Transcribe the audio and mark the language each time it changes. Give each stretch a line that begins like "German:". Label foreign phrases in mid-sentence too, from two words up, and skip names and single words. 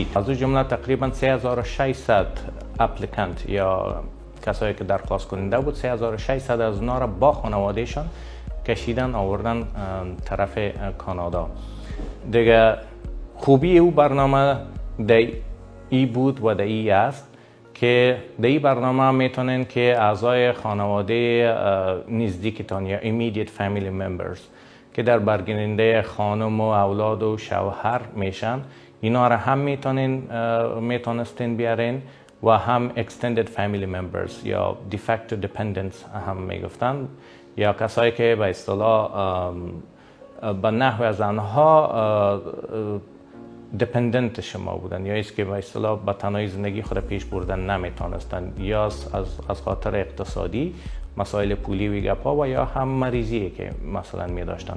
Persian: از اون جمله تقریبا 3600 اپلیکانت یا کسایی که درخواست کننده بود، 3600 از اینا را با خانوادهشان کشیدن آوردن طرف کانادا. دیگه خوبی او برنامه ای بود و ای است که در این برنامه میتونین که اعضای خانواده نزدیکتان یا
English: immediate family
Persian: members که در برگیرنده خانم و اولاد و شوهر میشن، اینا را هم میتونستین بیارین و هم
English: extended family members
Persian: یا
English: de facto dependents
Persian: هم میگفتن، یا کسایی که به اصطلاح به نحو از آنها دپندنت شما بودن، یا ایست که به اصطلاح به تنهایی زندگی خود پیش بردن نمیتونستن، یا از خاطر اقتصادی مسائل پولی و گپا، و یا هم مریضی که مثلا می داشتن.